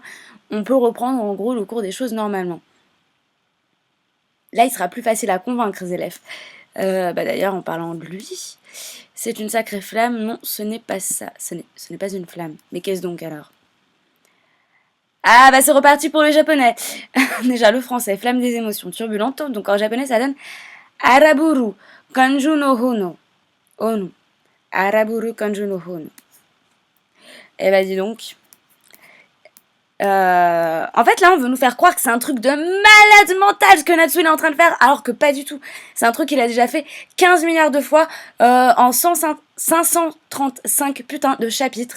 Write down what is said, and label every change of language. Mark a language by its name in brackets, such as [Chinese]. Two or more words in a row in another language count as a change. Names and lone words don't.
[French] On peut reprendre en gros le cours des choses normalement. Là, il sera plus facile à convaincre, Zélève. D'ailleurs, en parlant de lui, c'est une sacrée flamme. Non, ce n'est pas ça. Ce n'est pas une flamme. Mais qu'est-ce donc alors? Ah, bah c'est reparti pour le japonais. Déjà, le français, flamme des émotions turbulentes. Donc en japonais, ça donne [Japanese] 荒ぶる感情の炎. おお。荒ぶる感情の炎. [French] Eh bah dis donc. En fait, là, on veut nous faire croire que c'est un truc de malade mental ce que Natsu est en train de faire, alors que pas du tout. C'est un truc qu'il a déjà fait 15 milliards de fois en 535 putains de chapitres.